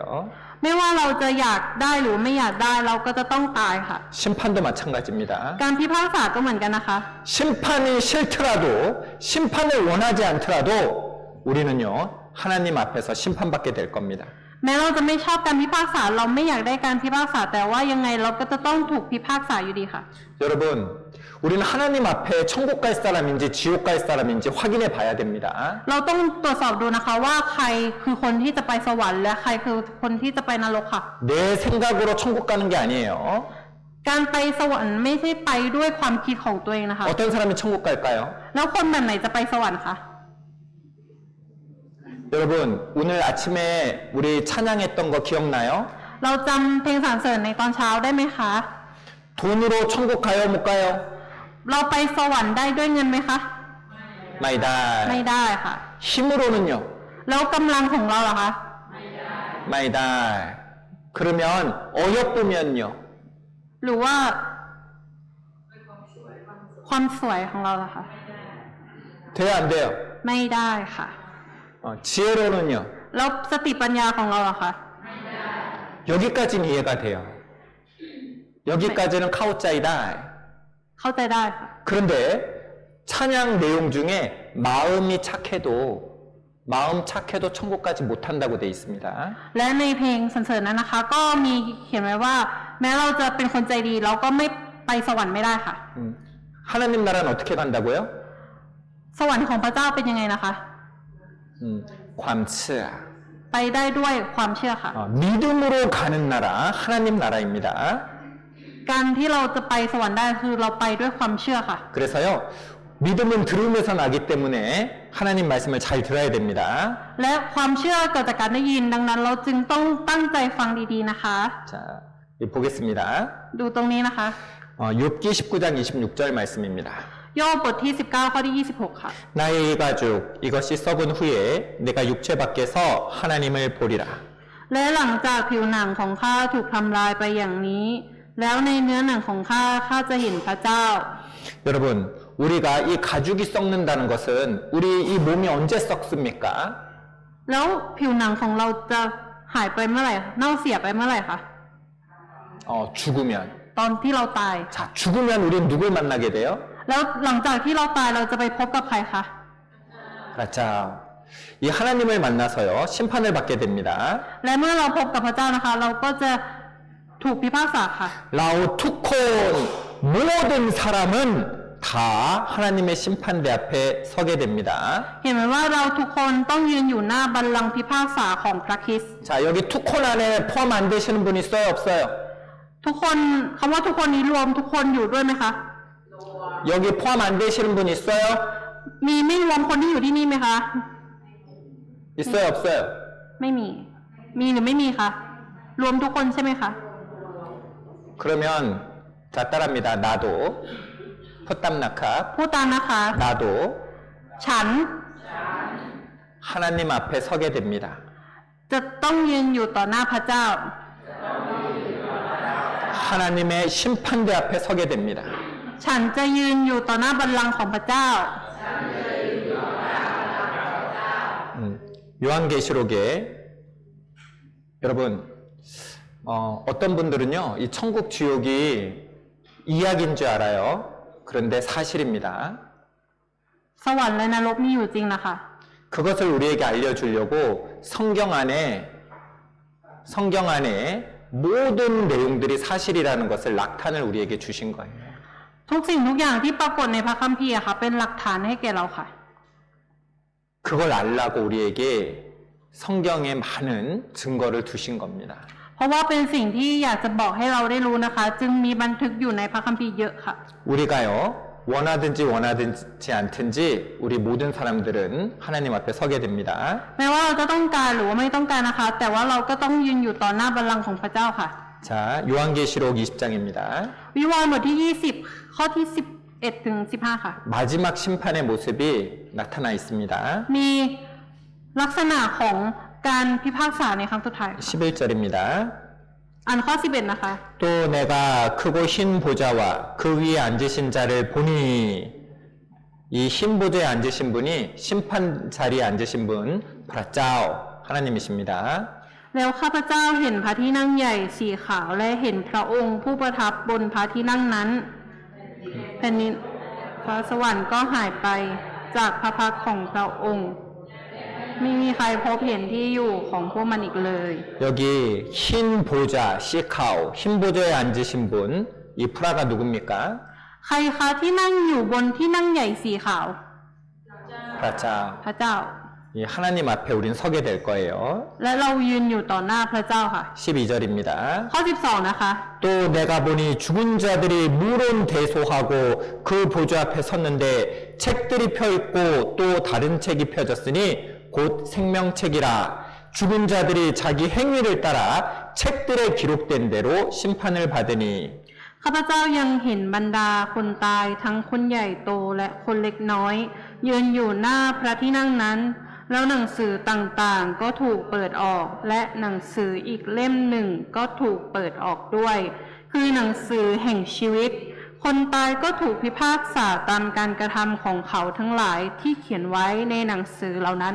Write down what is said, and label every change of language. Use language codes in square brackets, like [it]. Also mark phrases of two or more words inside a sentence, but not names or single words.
[th] ไม่ว่าเราจะอยากได้หรือไม่อยากได้เราก็จะต้องตายค่ะ [ko] 심판도 마찬가지입니다. [th] การพิพากษาก็เหมือนกันนะคะ [ko] 심판이 싫더라도 심판을 원하지 않더라도 우리는요 하나님 앞에서 심판받게 될 겁니다. [th] แม้เราจะไม่ชอบการพิพากษาเราไม่อยากได้การพิพากษาแต่ว่ายังไงเราก็จะต้องถูกพิพากษาอยู่ดีค่ะ [ko] 여러분 우리는 하나님 앞에 천국 갈 사람인지 지옥 갈 사람인지 확인해 봐야 됩니다. [th] เราต้องตรวจสอบดูนะคะว่าใครคือคนที่จะไปสวรรค์และใครคือคนที่จะไปนรกค่ะ [ko] 내 생각으로 천국 가는 게 아니에요. [th] การไปสวรรค์ไม่ใช่ไปด้วยความคิดของตัวเองนะคะ [ko] 어떤 사람이 천국 갈까요? [th] แล้วคนแบบไหนจะไปสวรรค์คะ [ko] 여러분 오늘 아침에 우리 찬양했던 거 기억나요? [th] เราจำเพลงสรรเสริญในตอนเช้าได้ไหมคะ [ko] 돈으로 천국 가요 못 가요? [th] เราไปสวรรค์ได้ด้วยเงินไหมคะ ไม่ ไม่ได้. ได้ค่ะ [ko] 힘으로는요? [th] แล้วกำลังของเราเหรอคะ ไม่ได้. [ko] 그러면 어여쁘면요? [th] หรือว่า ความสวยของเราเหรอคะ [ko] 돼요 안 돼요? [th] ไม่ได้ค่ะ [ko] 지혜로는요? [th] แล้วสติปัญญาของเราเหรอคะ [ko] 여기까지는 이해가 돼요. 여기까지는 [th] เข้าใจได้. เข้าใจได้ค่ะ [ko] 그런데 찬양 내용 중에 마음 착해도 천국까지 못한다고 돼 있습니다. [th] และในเพลงสรรเสริญนั้นนะคะ ก็มีเขียนไว้ว่า แม้เราจะเป็นคนใจดีเราก็ไม่ไปสวรรค์ไม่ได้ค่ะ [ko] 하나님 나라는 어떻게 간다고요? [th] สวรรค์ของพระเจ้าเป็นยังไงนะคะ ความเชื่อ ไปได้ด้วยความเชื่อค่ะ [ko] 믿음으로 가는 나라 하나님 나라입니다. [th] การที่เราจะไปสวรรค์ได้คือเราไปด้วยความเชื่อค่ะ [ko] 그래서요 믿음은 들음에서 나기 때문에 하나님 말씀을 잘 들어야 됩니다. [th] และความเชื่อเกิดจากการได้ยินดังนั้นเราจึงต้องตั้งใจฟังดีๆนะคะ [ko] 자, 보겠습니다. [th] ดูตรงนี้นะคะ [ko] 욥기 19장 26절 말씀입니다. [th] โยบบทที่ 19 ข้อที่ 26 ค่ะ [ko] 나의 이 가죽 이것이 썩은 후에 내가 육체 밖에서 하나님을 보리라. [th] และหลังจากผิวหนังของข้าถูกทำลายไปอย่างนี้ แล้วในเนื้อหนังของข้าจะเห็นพระเจ้า [ko] 여러분 우리가 이 가죽이 썩는다는 것은 우리 이 몸이 언제 썩습니까? [th] แล้วผิวหนังของเราจะหายไปเมื่อไหร่เน่าเสียไปเมื่อไหร่คะ [ko] 죽으면. [th] ตอนที่เราตาย [ko] 자, 죽으면 우리는 누굴 만나게 돼요? [th] แล้วหลังจากที่เราตายเราจะไปพบกับใครคะ [ko] 자, 이 하나님을 만나서요 심판을 받게 됩니다. [th] และเมื่อเราพบกับพระเจ้านะคะ เราก็จะถูกพิพากษาค่ะ เราทุกคน [ko] 모든 사람은 다 하나님의 심판대 앞에 서게 됩니다. [th] เห็นไหมว่าเราทุกคนต้องยืนอยู่หน้าบัลลังก์พิพากษาของพระคริสต์ [ko] 자, 여기 [th] ทุกคน [ko] 안에 포함 안 되시는 분 있어요, 없어요? [th] ทุกคนคำว่าทุกคนนี้รวมทุกคนอยู่ด้วยไหมคะ [ko] 여기 포함 안 되시는 분 있어요? [th] มีไม่รวมคนที่อยู่ที่นี่ไหมคะ [ko] 있어요, 없어요? [th] ไม่มี มีหรือไม่มีคะ รวมทุกคนใช่ไหมคะ [ko] 그러면 자 따라합니다. [th] 나도 พูดตามนะคะ พูดตามนะคะ [ko] 나도 [th] ฉัน [ko] 하나님 앞에 서게 됩니다. [th] จะต้องยืนอยู่ต่อหน้าพระเจ้า [ko] 하나님의 심판대 앞에 서게 됩니다. [th] ฉันจะยืนอยู่ต่อหน้าบัลลังก์ของพระเจ้า [ko] 요한계시록에 여러분 어떤 분들은요 이 천국 지옥이 이야기인 줄 알아요. 그런데 사실입니다. [th] สวรรค์และนรกมีอยู่จริงนะคะ [ko] 그것을 우리에게 알려주려고 성경 안에 모든 내용들이 사실이라는 것을 낙탄을 우리에게 주신 거예요. [th] ทุกสิ่งทุกอย่างที่ปรากฏในพระคัมภีร์อะค่ะ เป็นหลักฐานให้แก่เราค่ะ [ko] 그걸 알라고 우리에게 성경에 많은 증거를 두신 겁니다. [th] เพราะว่าเป็นสิ่งที่อยากจะบอกให้เราได้รู้นะคะ จึงมีบันทึกอยู่ในพระคัมภีร์เยอะค่ะ [ko] 우리가요 원하든지 않든지 우리 모든 사람들은 하나님 앞에 서게 됩니다. [th] แม้ว่าเราจะต้องการหรือว่าไม่ต้องการนะคะ แต่ว่าเราก็ต้องยืนอยู่ต่อหน้าบัลลังก์ของพระเจ้าค่ะ [ko] 자, 요한계시록 20장입니다. [th] วิวรณ์บทที่ 20 ข้อที่ 11 ถึง 15 ค่ะ [ko] 마지막 심판의 모습이 나타나 있습니다. [th] มีลักษณะของการพิพากษาในครั้งสุดท้าย [ko] 11절입니다. [th] อ่านข้อ 11 นะคะ [ko] 또 내가 크고 흰 보좌와 그 위에 앉으신 자를 보니 이 흰 보좌에 앉으신 분이 심판 자리에 앉으신 분 브라짜오 하나님이십니다. [th] แล้วข้าพเจ้าเห็นพระที่นั่งใหญ่สีขาวและเห็นพระองค์ผู้ประทับบนพระที่นั่งนั้นแผ่นดินฟ้าสวรรค์ก็หายไปจากพระพักตร์ของพระองค์ ไม่มีใครพบเห็นที่อยู่ของพวกมันอีกเลย [ko] 여기 흰 보좌 [th] สีขาว [ko] 흰 보좌에 앉으신 분 이 프라가 누굽니까? [th] ใครคะที่นั่งอยู่บนที่นั่งใหญ่สีขาว 브라짜오 พระเจ้า [ko] 이 하나님 앞에 우린 서게 될 거예요. [th] และเรายืนอยู่ต่อหน้าพระเจ้าค่ะ [ko] 12절입니다. [th] ข้อ 12 นะคะ [ko] 또 내가 보니 죽은 자들이 물론대소하고 그 보좌 앞에 섰는데 책들이 펴 있고 또 다른 책이 펴졌으니 곧 생명책이라 죽은 자들이 자기 행위를 따라 책들에 기록된 대로 심판을 받으니 [th] ข้าพเจ้ายังเห็นบรรดาคนตายทั้งคนใหญ่โตและคนเล็กน้อยยืนอยู่หน้าพระที่นั่งนั้นแล้วหนังสือต่างๆก็ถูกเปิดออกและหนังสืออีกเล่มหนึ่งก็ถูกเปิดออกด้วยคือหนังสือแห่งชีวิตคนตายก็ถูกพิพากษาตามการกระทำของเขาทั้งหลายที่เขียนไว้ในหนังสือเหล่านั้น